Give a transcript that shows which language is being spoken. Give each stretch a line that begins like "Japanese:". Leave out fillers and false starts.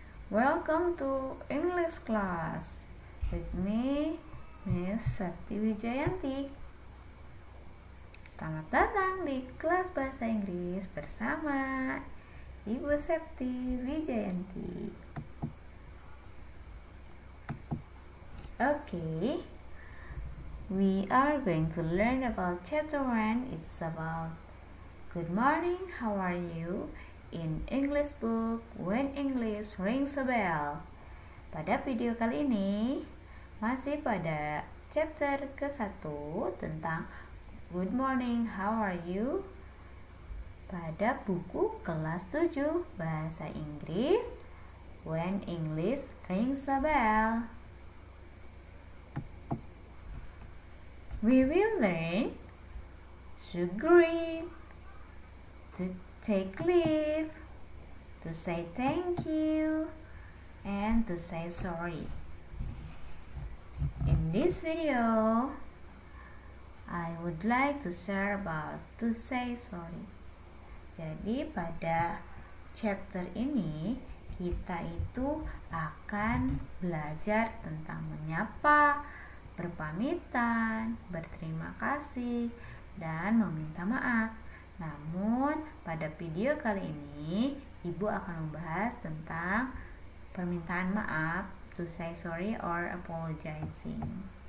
English: Welcome to English class with me, Miss Septi Wijayanti.
Indonesian: Selamat datang di kelas bahasa Inggris bersama Ibu Septi Wijayanti.
English: Okay, we are going to learn about chapter 1. It's about good morning, how are you? In English book, When English Rings a Bell.
Indonesian: Pada video kali ini, masih pada chapter ke-1 tentang good morning, how are you? Pada buku kelas 7 Bahasa Inggris, When English Rings a Bell.
English: We will learn to greet, to take leave, to say thank you, and to say sorry. In this video, I would like to share about to say sorry.
Indonesian: Jadi pada chapter ini kita itu akan belajar tentang menyapa, berpamitan, berterima kasih, dan meminta maaf. Namun, pada video kali ini, Ibu akan membahas tentang permintaan maaf,
English: to say sorry or apologizing.